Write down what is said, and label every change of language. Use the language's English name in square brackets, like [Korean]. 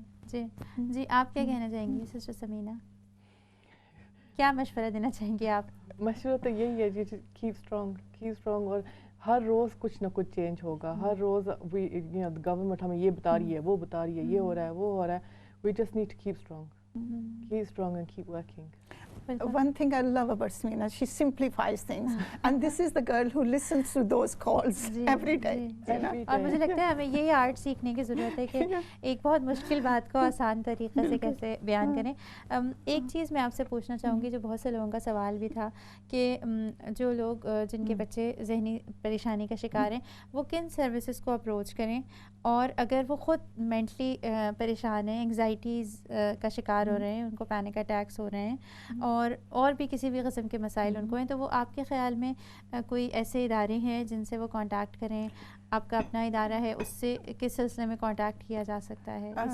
[Urdu] جی آپ کیا کہنا چاہیں گی سسٹر سمینہ؟ کیا مشورہ دینا چاہیں گے آپ؟ مشورہ تو یہی ہے جی, [English] Keep strong. [Urdu] اور ہر روز کچھ نہ کچھ چینج ہوگا. ہر روز گورنمنٹ ہمیں یہ بتا رہی ہے, وہ بتا رہی ہے, یہ ہو رہا ہے, وہ ہو رہا ہے. [English] We just need to keep strong and keep working. One thing I love about Smina, she simplifies things, and this is the girl who listens to those calls every day. [Urdu] اور مجھے لگتا ہے ہمیں یہی آرٹ سیکھنے کی ضرورت ہے کہ ایک بہت مشکل بات کو آسان طریقے سے کیسے بیان کریں. ایک چیز میں آپ سے پوچھنا چاہوں گی جو بہت سے لوگوں کا سوال بھی تھا کہ جو لوگ جن کے بچے ذہنی پریشانی کا شکار ہیں وہ کن سروسز کو اپروچ کریں, اور اگر وہ خود مینٹلی پریشان ہیں, انگزائٹیز کا شکار ہو رہے ہیں, ان کو پینک اٹیکس ہو رہے ہیں, اور بھی کسی بھی قسم کے مسائل ان کو ہیں, تو وہ آپ کے خیال میں کوئی ایسے ادارے ہیں جن سے وہ کانٹیکٹ کریں؟ آپ کا اپنا ادارہ ہے, اس سے کس سلسلے میں کانٹیکٹ کیا جا سکتا ہے؟